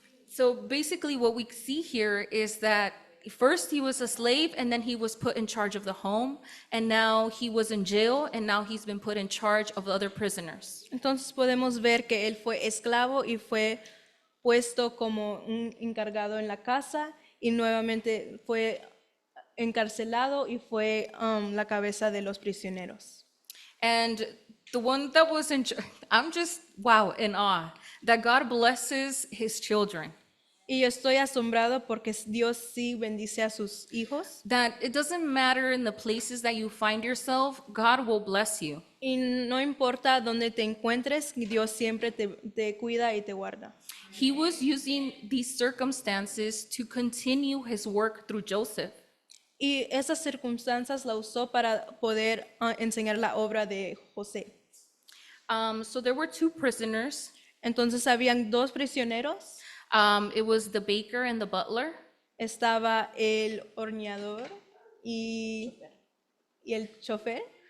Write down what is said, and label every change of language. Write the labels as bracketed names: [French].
[English] So basically what we see here is that first he was a slave, and then he was put in charge of the home, and now he was in jail, and now he's been put in charge of other prisoners. [Spanish] Entonces podemos ver que él fue esclavo y fue puesto como un encargado en la casa y nuevamente fue encarcelado y fue la cabeza de los prisioneros. [English] And the one that was I'm just, wow, in awe that God blesses his children. [Spanish] Y yo estoy asombrado porque Dios sí bendice a sus hijos. [English] That it doesn't matter in the places that you find yourself, God will bless you. [Spanish] Y no importa dónde te encuentres, Dios siempre te cuida y te guarda. [English] He was using these circumstances to continue his work through Joseph. [Spanish] Y esas circunstancias la usó para poder enseñar la obra de José. [English] So there were two prisoners. [Spanish] Entonces habían dos prisioneros. [English] It was the baker and the butler. [Spanish] Estaba el horneador y el chofer.